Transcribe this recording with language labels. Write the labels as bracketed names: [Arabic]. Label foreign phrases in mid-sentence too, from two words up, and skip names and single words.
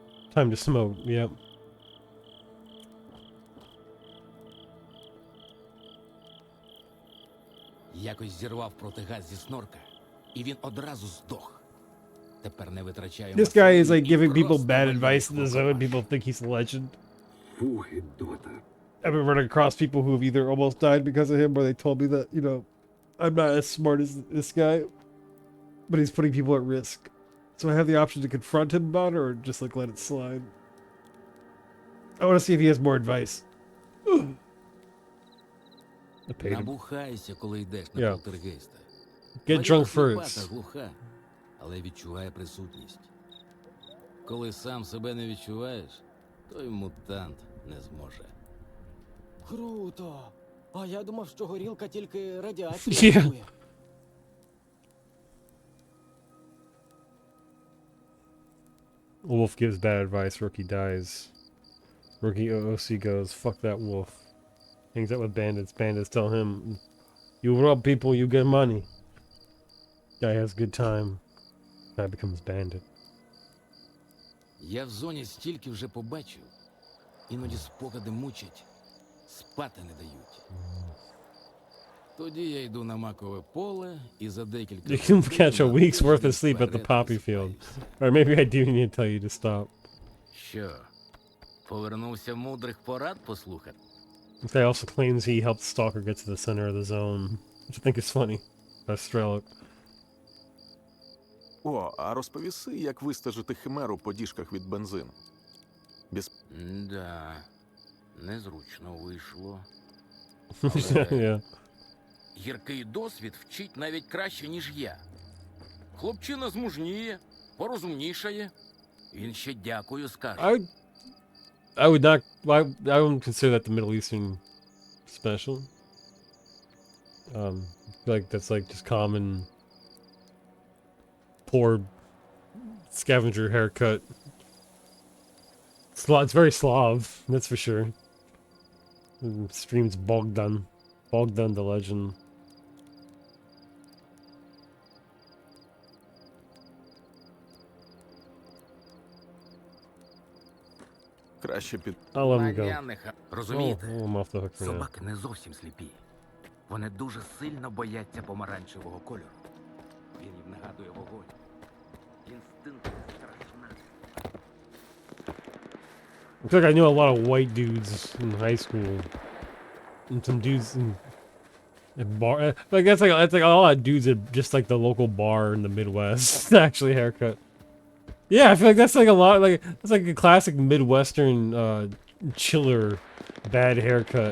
[English] Time to smoke. Yep. [Ukrainian] Якось зірвав протигаз зі снорка, і він одразу здох. Тепер не витрачаємо [English] This guy is [Ukrainian] сили [English] like [Ukrainian] і [English] giving people [Ukrainian] просто [English] bad [Ukrainian] валю [English] advice in [Ukrainian] їх [English] the [Ukrainian] в [English] zone. [Ukrainian] окопах. [English] People think he's a legend. [Ukrainian] Фу, гідота. [English] I've been running across people who have either almost died because of him or they told me that, you know, I'm not as smart as this guy, but he's putting people at risk. So I have the option to confront him about it or just like let it slide. I want to see if he has more advice. I paid him. [Ukrainian] Набухайся, коли йдеш на [English] Yeah. [Ukrainian] полтергейста. [English] Get [Ukrainian] Тварюка [English] drunk [Ukrainian] сліпа [English] first. [Ukrainian] та глуха, але відчуває присутність. Коли сам себе не відчуваєш, то й мутант не зможе. Круто. А я думав, що горілка тільки радіацію Yeah. рятує. [English] Wolf gives bad advice. Rookie dies. Rookie OOC goes, fuck that wolf. Hangs out with bandits. Bandits tell him, you rob people, you get money. Guy has a good time. Guy becomes bandit. [Ukrainian] Я в зоні стільки вже побачив, іноді спогади мучать, спати не дають. Тоді я йду на макове поле і за декілька [English] You can [Ukrainian] секунд [English] catch a [Ukrainian] на [English] week's worth of [Ukrainian] тиждень [English] sleep at the [Ukrainian] вперед [English] poppy field. Or maybe I do need to tell you to stop. [Ukrainian] Що, повернувся мудрих порад послухати? [English] This guy also claims he helped Stalker get to the center of the zone, which I think is funny. Strelic. [Ukrainian] О, а розповіси, як вистежити химеру по діжках від бензину. Без... Да, незручно вийшло. [English] Yeah. [Ukrainian] Гіркий досвід вчить навіть краще, ніж я. Хлопчина змужніє, порозумнішає. Він ще дякую скаже. [English] I would not. I wouldn't consider that the Middle Eastern special. I feel like that's like just common poor scavenger haircut. It's very Slav, that's for sure. Streams Bogdan. Bogdan the legend. [Ukrainian] Краще під... [English] I'll let him go. [Ukrainian] Нав'яних, розумієте? [English] Oh, I'm off the hook for now. [Ukrainian] Собаки не зовсім сліпі. Вони дуже сильно бояться помаранчевого кольору. Він їм нагадує вогонь. Інстинкт страшна. [English] I feel like I knew a lot of white dudes in high school, and some dudes in bar. Like that's like a lot of dudes at just like the local bar in the Midwest. Actually, haircut. Yeah, I feel like that's like a lot. Like that's like a classic Midwestern chiller, bad haircut.